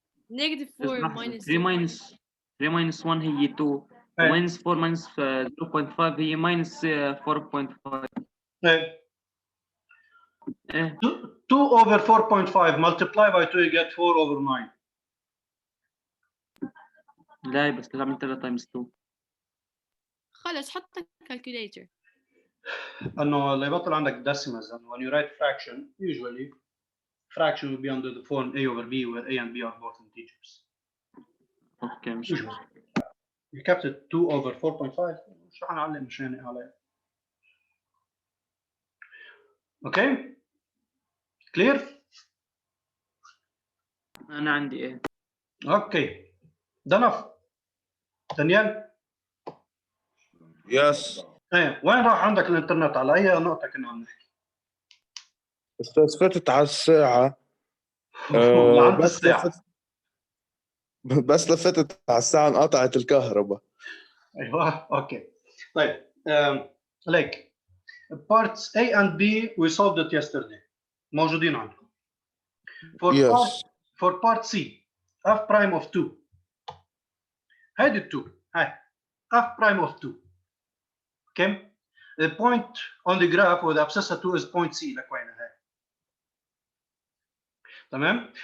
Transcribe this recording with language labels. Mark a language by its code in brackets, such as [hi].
[en] Negative 4 minus 3 minus 1 هي 2 minus 4 minus 0.5 هي minus 4.5. ايه 2 over 4.5 multiply by 2 you get 4 over 9. [ar] لا بس تعمل 3 times 2. خلص حط calculator. انه اللي يبطل عندك [en] decimals and when you write fraction usually fraction will be under the form a over b where a and b are both integers. [ar] اوكي مش [en] usually you kept it 2 over 4.5 [ar] مش رح نعلم مشان عليه. [en] Okay clear. [ar] انا عندي ايه. اوكي دنف دانيال. [en] yes [ar] ايه وين راح عندك الانترنت؟ على اي نقطة كنا عم نحكي؟ استاذ فتت على الساعة لعند بس الساعة. بس لفتت على الساعة انقطعت الكهرباء. ايوه اوكي طيب [en] like parts A and B we solved it yesterday [ar] موجودين عندكم. [en] Yes. For part C f prime of 2 هيدي ال 2 هاي f prime of 2 okay the point on the graph with abscissa 2 is point C [ar] لك وينها هاي تمام.